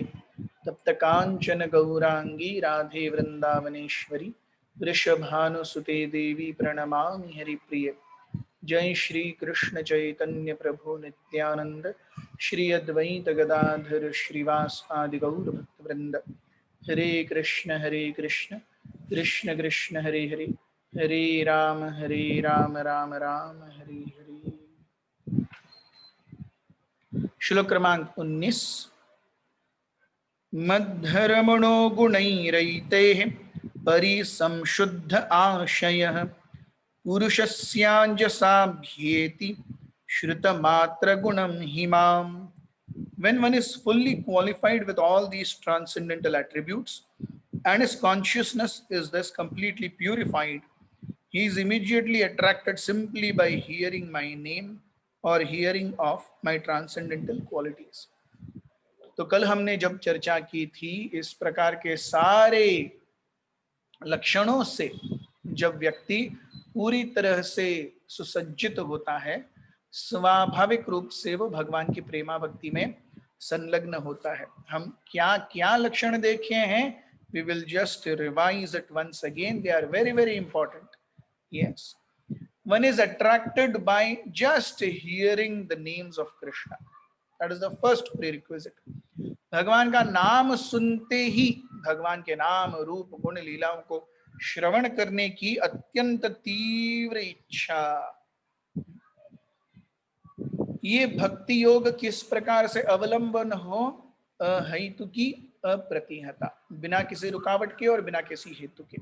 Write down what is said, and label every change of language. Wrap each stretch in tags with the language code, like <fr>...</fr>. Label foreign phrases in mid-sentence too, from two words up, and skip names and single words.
<sa>तप्त कांचन गौरांगी राधे वृंदावनेश्वरी वृषभानुसुते देवी प्रणमामि हरिप्रिय। जय श्री कृष्ण चैतन्य प्रभु नित्यानंद श्री अद्वैत गदाधर श्रीवास आदि गौर भक्तवृंद। हरे कृष्ण कृष्ण कृष्ण हरे हरे, हरे राम राम राम हरे हरे।</sa> <hi>श्लोक क्रमांक 19।</hi> <sa>मद्धर्मणो गुणैरैतेः परिसंशुद्ध आशयः पुरुषस्याञ्जसाभ्येति श्रुतमात्रगुणं हिमाम्.</sa> <en>When one is fully qualified with all these transcendental attributes and his consciousness is thus completely purified, he is immediately attracted simply by hearing my name or hearing of my transcendental qualities.</en> <hi>तो कल हमने जब चर्चा की थी इस प्रकार के सारे लक्षणों से जब व्यक्ति पूरी तरह से सुसज्जित होता है, स्वाभाविक रूप से वो भगवान की प्रेमा भक्ति में संलग्न होता है. हम क्या क्या लक्षण देखे हैं,</hi> <en>we will just revise it once again. They are very very important. Yes, one is attracted by just hearing the names of Krishna. That is the first prerequisite.</en> <hi>भगवान का नाम सुनते ही भगवान के नाम रूप गुण लीलाओं को श्रवण करने की अत्यंत तीव्र इच्छा. ये भक्ति योग किस प्रकार से अवलंबन हो, अहेतु की अप्रतिहता, बिना किसी रुकावट के और बिना किसी हेतु के.</hi>